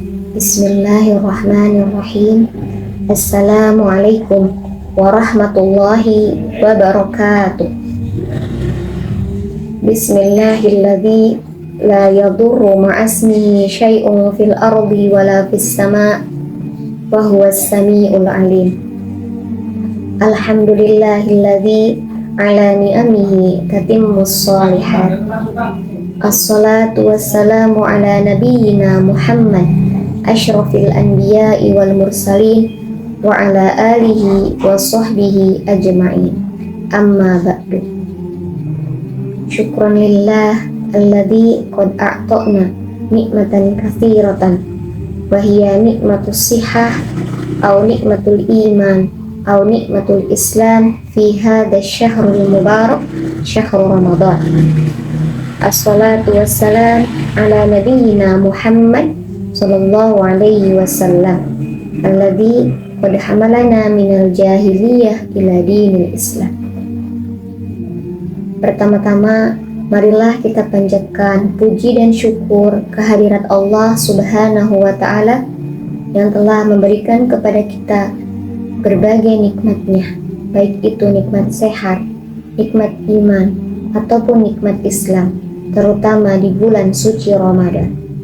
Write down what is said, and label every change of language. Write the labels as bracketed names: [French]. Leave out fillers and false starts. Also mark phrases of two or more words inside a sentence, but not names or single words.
[Arabic] بسم الله الرحمن الرحيم. السلام عليكم ورحمة الله وبركاته. بسم الله الذي لا يضر مع اسمه شيء في الأرض ولا في السماء وهو السميع العليم. الحمد لله الذي على نعمه تتم الصالحات. الصلاة والسلام على نبينا محمد أشرف الأنبياء والمرسلين وعلى آله وصحبه أجمعين. أما بعد. شكرا لله الذي قد أعطانا نعمة كثيرة وهي نعمة الصحة أو نعمة الإيمان أو نعمة الإسلام في هذا الشهر المبارك شهر رمضان. الصلاة والسلام على نبينا محمد صلى الله عليه وسلم الذي قد حملنا من الجاهلية إلى دين الإسلام. [Indonesian] Pertama-tama, marilah kita panjatkan puji dan syukur kehadirat Allah [Arabic] سبحانه وتعالى [Indonesian] yang telah memberikan kepada kita berbagai nikmatnya, baik itu nikmat sehat, nikmat iman, ataupun nikmat Islam, terutama di bulan suci Ramadan.